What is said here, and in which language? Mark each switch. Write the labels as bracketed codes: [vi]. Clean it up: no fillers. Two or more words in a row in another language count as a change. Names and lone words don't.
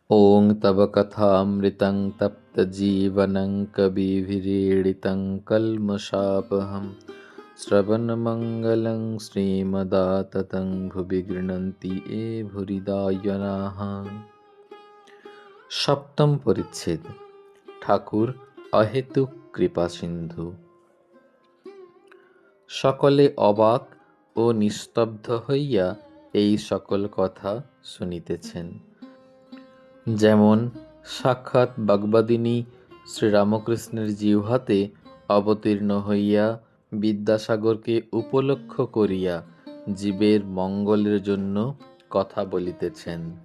[sa] ॐ तव कथामृतं तप्तजीवनं कविभिरीडितं कल्मषापहं श्रवणमङ्गलं श्रीमदाततं भुवि गृह्णन्ति ये भूरिदा जनाः। [bn] সপ্তম পরিচ্ছেদ। ঠাকুর অহেতুক কৃপা সিন্ধু। সকলে অবাক ও নিস্তব্ধ হইয়া এই সকল কথা শুনিতেছেন। যেমন সাক্ষাৎ বাগবাদিনী শ্রীরামকৃষ্ণের জিহ্বাতে অবতীর্ণ হইয়া বিদ্যাসাগরকে উপলক্ষ করিয়া জীবের মঙ্গলের জন্য কথা বলিতেছেন।